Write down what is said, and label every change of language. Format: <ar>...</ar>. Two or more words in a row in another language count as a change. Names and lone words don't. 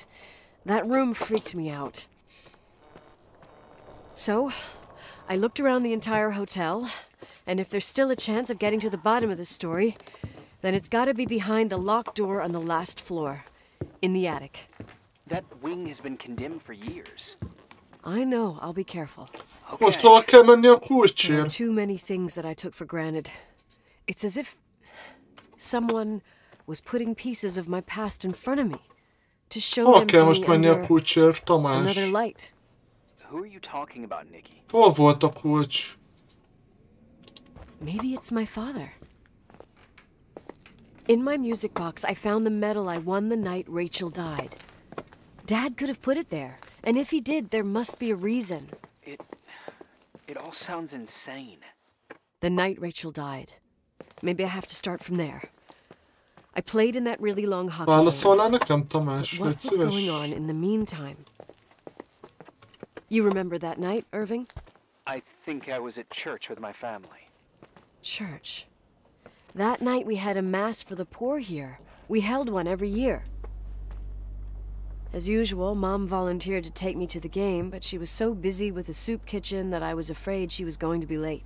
<en>That room freaked me out. So, I looked around the entire hotel, and if there's still a chance of getting to the bottom of this story, then it's gotta be behind the locked door on the last floor, in the attic. That wing has been condemned for years. I know, I'll be careful.</en> <hu>Most hova kell menni a</hu> <en>There are</en> <hu>kulcsért?</hu> <en>too many things that I took for granted. It's as if someone was putting pieces of my past in front of me to show</en> <hu>Hol</hu> <en>them</en> <hu>kell</hu> <en>to</en> <hu>most</hu> <en>me</en> <hu>menni a</hu> <en>under</en> <hu>kulcsért, Tamás?</hu> <en>another light. Who are you talking about, Nikki?</en> <hu>Hol volt a kulcs?</hu> <en>Maybe it's my father. In my music box, I found the medal I won the night Rachel died. Dad could have put it there, and if he did, there must be a reason. It all sounds insane. The night Rachel died, Maybe I have to start from there. I played in that really long hockey</en> <hu>Válaszolnál nekem, Tamás?</hu> <en>What</en> <hu>Légy</hu> <en>was</en> <hu>szíves.</hu> <en>going on in the meantime? You remember that night, Irving? I think I was at church with my family. Church. That night we had a mass for the poor here. We held one every year. As usual, Mom volunteered to take me to the game, but she was so busy with the soup kitchen that I was afraid she was going to be late.</en>